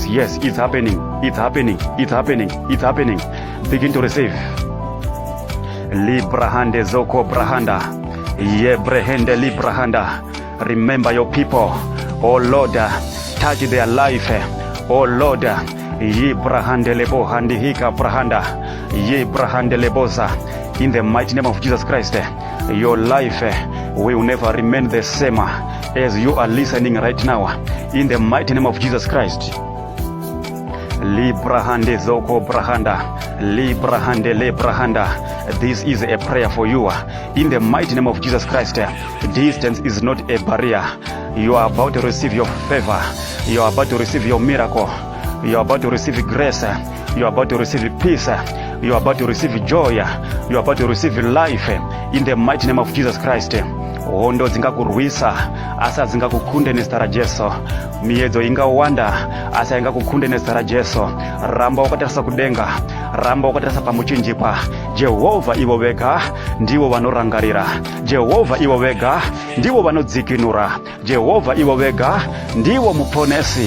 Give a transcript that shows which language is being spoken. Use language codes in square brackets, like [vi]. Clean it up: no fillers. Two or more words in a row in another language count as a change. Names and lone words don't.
[en] Yes, it's happening, it's happening, it's happening, it's happening. Begin to receive. Librahande zoko brahanda, yebrehende librahanda. Remember your people, oh Lord, touch their life, oh Lord. Ye brahandelebo handihika brahanda, ye brahandeleboza. In the mighty name of Jesus Christ, your life will never remain the same as you are listening right now. In the mighty name of Jesus Christ. Librahande zoko brahanda, librahande le brahanda. This is a prayer for you. In the mighty name of Jesus Christ, distance is not a barrier. You are about to receive your favor. You are about to receive your miracle. You are about to receive grace. You are about to receive peace. You are about to receive joy. You are about to receive life in the mighty name of Jesus Christ. [sn] Hondo dzingakurwisa asa dzingakukunde nezita ra Jesu. Miedzo ingawanda asa ingakukunde nezita ra Jesu. Ramba wakatarisa kudenga, ramba wakatarisa pamuchinjikwa. Jehova ivo vega ndivo vanorangarira, Jehova ivo vega ndivo vanodzikinura, Jehova ivo vega ndivo muponesi.